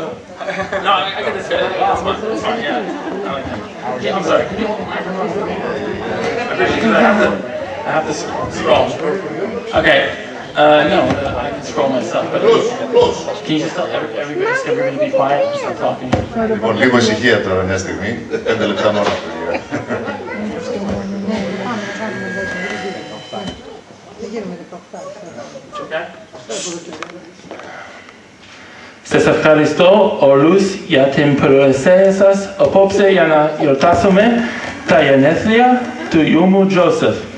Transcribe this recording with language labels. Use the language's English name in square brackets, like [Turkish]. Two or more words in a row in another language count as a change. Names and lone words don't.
[English] No, I got this guy. That's fine. Yeah, I like him. Yeah, I'm sorry. Can you hold the microphone? I appreciate it. I have to scroll. Okay. No, I can scroll myself. But can you just tell everybody to be quiet and start talking? [Greek] Λοιπόν, λίγο ησυχία τώρα μια στιγμή. 5 λεπτά μόνο, παιδιά. Σας ευχαριστώ όλους για την παρουσία σας απόψε για να γιορτάσουμε τα γενέθλια του γιού μου Τζόσεφ.